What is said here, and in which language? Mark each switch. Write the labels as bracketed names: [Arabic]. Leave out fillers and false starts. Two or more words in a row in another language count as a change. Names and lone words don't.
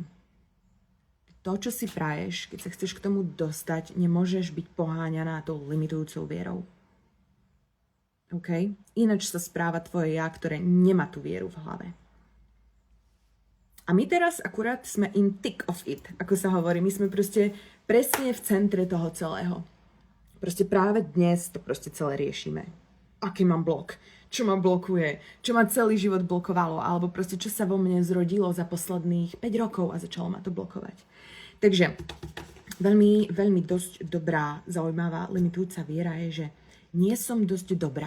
[Slovak] To, čo si praješ, keď sa chceš k tomu dostať, nemôžeš byť poháňaná tou limitujúcou vierou. OK? Ináč sa správa tvoje ja, ktoré nemá tú vieru v hlave. A my teraz akurát sme [English] in thick of it, [Slovak] ako sa hovorí. My sme proste presne v centre toho celého. Proste práve dnes to proste celé riešime. Aký mám blok? Čo ma blokuje? Čo ma celý život blokovalo? Alebo proste čo sa vo mne zrodilo za posledných 5 rokov a začalo ma to blokovať. Takže veľmi, veľmi dosť dobrá, zaujímavá, limitujúca viera je, že nie som dosť dobrá.